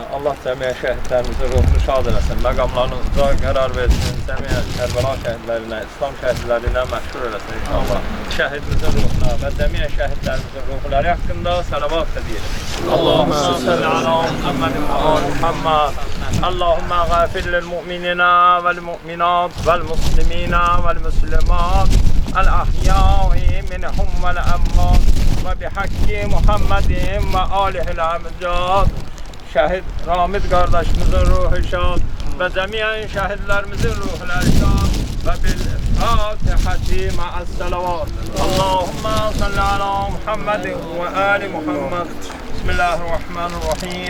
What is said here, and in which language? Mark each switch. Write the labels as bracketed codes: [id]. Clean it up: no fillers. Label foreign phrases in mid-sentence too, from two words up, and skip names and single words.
[az] Allah cəmiyə şəhidlərimizin ruhunu şad eləsin. Məqamlarını uca qərar versin. Cəmiyə Kərbəla şəhidlərinə, İslam şəhidlərinə məşhur eləsin inşallah. Şəhidimizin ruhuna və cəmiyə şəhidlərimizin ruhları haqqında salavat da deyirik. [ar] اللهم صل على محمد وآل محمد. اللهم غافر للمؤمنين والمؤمنات والمسلمين والمسلمات الأحياء منهم والأموات وبحق محمد وآله الأمجاد. [az] Şəhid Ramid qardaşımızın ruhu şad və cəmiyyən şəhidlərimizin ruhları şad və [ar] بالفاتحة مع الصلوات. اللهم صل على محمد وآل محمد. Bismillahirrahmanirrahim.